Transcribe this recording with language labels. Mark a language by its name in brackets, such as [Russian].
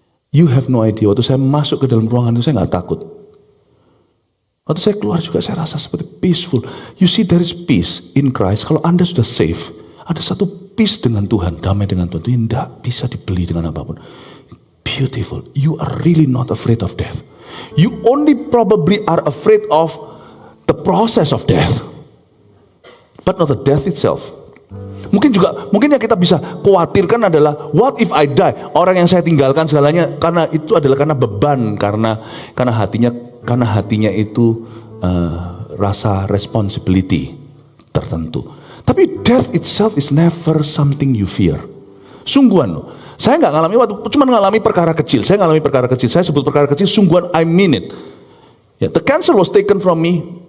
[English] You have no idea, [Indonesian] waktu saya masuk ke dalam ruangan itu saya nggak takut. Waktu saya keluar juga saya rasa seperti peaceful. [English] You see there is peace in Christ. [Indonesian] Kalau Anda sudah safe, ada satu peace dengan Tuhan, damai dengan Tuhan. Itu tidak bisa dibeli dengan apapun. [English] Beautiful. You are really not afraid of death. You only probably are afraid of the process of death, but not the death itself. [Indonesian] Mungkin yang kita bisa khawatirkan adalah [English] what if I die? [Indonesian] Orang yang saya tinggalkan segalanya, karena itu adalah karena beban, karena hatinya itu rasa responsibility tertentu. Tapi [English] death itself is never something you fear. [Indonesian] Sungguhan loh. Saya nggak ngalami cuma ngalami perkara kecil. Saya sebut perkara kecil. Sungguhan, [English] I mean it. Ya, the cancer was taken from me.